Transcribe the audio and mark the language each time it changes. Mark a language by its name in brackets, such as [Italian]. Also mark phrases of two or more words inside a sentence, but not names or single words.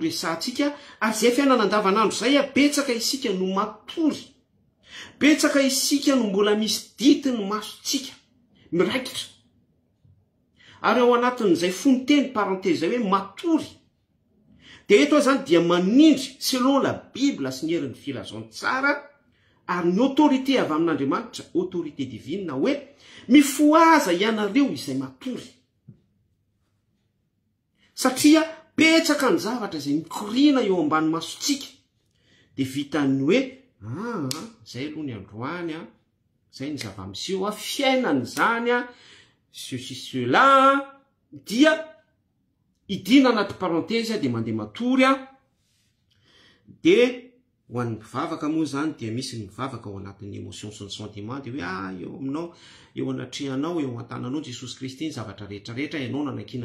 [Malagasy] resantsika ary zay fiainana andavanandro zay betsaka isika no matory betsaka isika no mbola misy dity ny masontsika miraikitra ary ao anatin'izay fonteny parentese zay hoe matory dia eto zany dia manindry [French] selon la Bible [Malagasy] sy ny herin'ny filazontsara ary ny autorité avy amin'Andriamanitra [French] autorité divine [Malagasy] hoe mifoaza ianareo izay matory satria betsaka ny zavatra izay mikorina eo ambany masontsika dia vitany hoe zay aloha ny androany zay ny zava-miseho fiainany zany [French] ceci cela [Malagasy] dia idina anaty parentese dia mandeha matory dia ho an'ny mivavaka moa zany dia misy ny mivavaka ao anatin'ny émotion sy ny sentiment dia hoe eo aminao eo anatrehanao eo antananao Jesosy Kristy ny zavatra rehetrarehetra ianao nanankinana